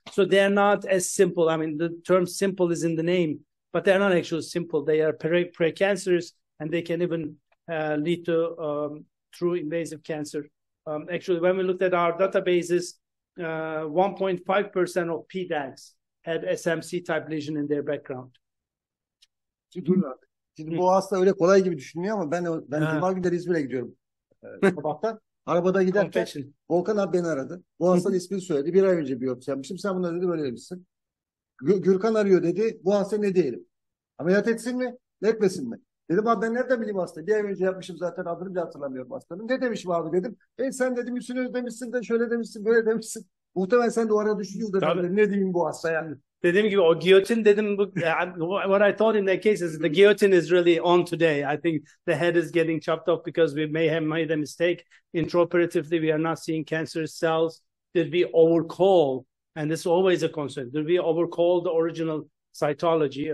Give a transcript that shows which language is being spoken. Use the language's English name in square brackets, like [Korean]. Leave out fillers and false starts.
[English] So they are not as simple. I mean, the term simple is in the name, but they're not actually simple. They are precancerous, and they can even lead to true invasive cancer. Actually, when we looked at our databases, 1.5% of PDACs had SMC type lesion in their background. [Turkish] Şimdi bu hasta öyle kolay gibi düşünüyor ama ben cuma günleri İzmir'e gidiyorum. Sabahtan arabada giderken Volkan abi beni aradı. Bu hastanın ismini söyledi. Bir ay önce biyopsi yapmışım. Sen bunları dedi böyle demişsin. Gürkan arıyor dedi. Bu hasta ne diyelim? Ameliyat etsin mi? Etmesin mi? Dedim abi ben nereden bileyim hastayı? Bir ay önce yapmışım zaten, adını bile hatırlamıyorum hastanın. Ne demişim abi dedim. Sen dedim üstüne demişsin de şöyle demişsin böyle demişsin. Muhtemelen sen de o arada düşünüyordun. Ne diyeyim bu hastaya? Dediğim gibi o giyotin dedim. [English] What I thought in that case is the guillotine is really on today. I think the head is getting chopped off because we may have made a mistake. Intraoperatively, we are not seeing cancerous cells. Did we overcall? And this is always a concern. Did we overcall the original cytology?